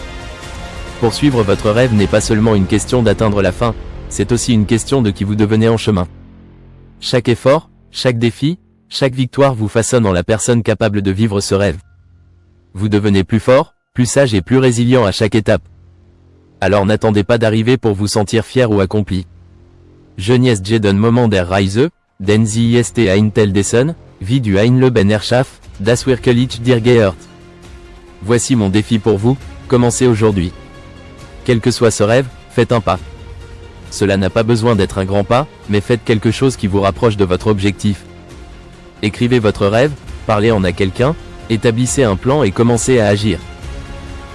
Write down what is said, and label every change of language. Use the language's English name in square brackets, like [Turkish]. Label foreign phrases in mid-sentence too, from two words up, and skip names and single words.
[French] Poursuivre votre rêve n'est pas seulement une question d'atteindre la fin, c'est aussi une question de qui vous devenez en chemin. Chaque effort, chaque défi, chaque victoire vous façonne en la personne capable de vivre ce rêve. Vous devenez plus fort, plus sage et plus résilient à chaque étape. Alors n'attendez pas d'arriver pour vous sentir fier ou accompli. [German] Geniest jeden Moment der Reise, denn sie ist ein Teil dessen, wie du ein Leben erschaff, das wirklich dir gehört. [French] Voici mon défi pour vous, commencez aujourd'hui. Quel que soit ce rêve, faites un pas. Cela n'a pas besoin d'être un grand pas, mais faites quelque chose qui vous rapproche de votre objectif. Écrivez votre rêve, parlez-en à quelqu'un, établissez un plan et commencez à agir.